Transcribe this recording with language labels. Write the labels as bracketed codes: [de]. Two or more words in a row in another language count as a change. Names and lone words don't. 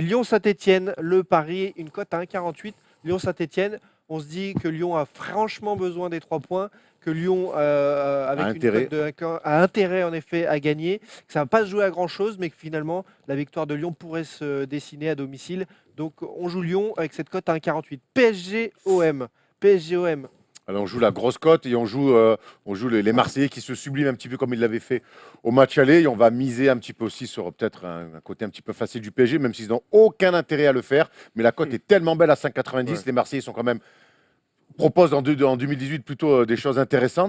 [fr] Lyon-Saint-Etienne, le pari, une cote à 1,48. Lyon-Saint-Etienne, on se dit que Lyon a franchement besoin des 3 points, que Lyon, avec une intérêt. cote de 1,15, a intérêt en effet à gagner, que ça ne va pas se jouer à grand chose, mais que finalement la victoire de Lyon pourrait se dessiner à domicile. Donc on joue Lyon avec cette cote à 1,48. PSG-OM. PSG-OM. Alors on joue la grosse cote et on joue les Marseillais qui se subliment un petit peu comme ils l'avaient fait au match aller. Et on va miser un petit peu aussi sur peut-être un côté un petit peu facile du PSG, même s'ils n'ont aucun intérêt à le faire. Mais la cote est tellement belle à 5,90. Ouais. Les Marseillais sont quand même proposent en 2018 plutôt des choses intéressantes.